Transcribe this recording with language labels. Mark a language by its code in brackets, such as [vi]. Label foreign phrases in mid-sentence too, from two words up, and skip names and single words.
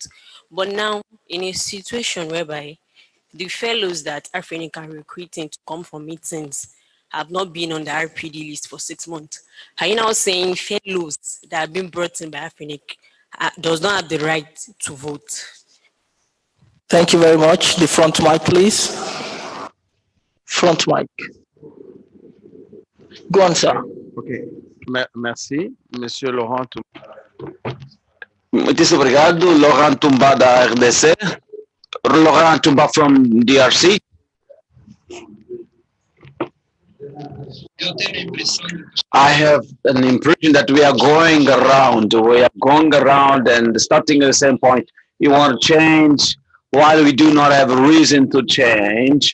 [en] But now in a situation whereby the fellows that AFRINIC are recruiting to come for meetings have not been on the RPD list for 6 months, are you now saying fellows that have been brought in by AFRINIC does not have the right to vote? Thank you very much. The front mic, please. Front mic. Go on, sir. Ok. [fr] Merci, Monsieur Laurent. [pt] Muito obrigado, Laurent Tumba da RDC. [en] Laurent Tumba from DRC. I have an impression that we are going around. We are going around and starting at the same point. You want to change while we do not have a reason to change.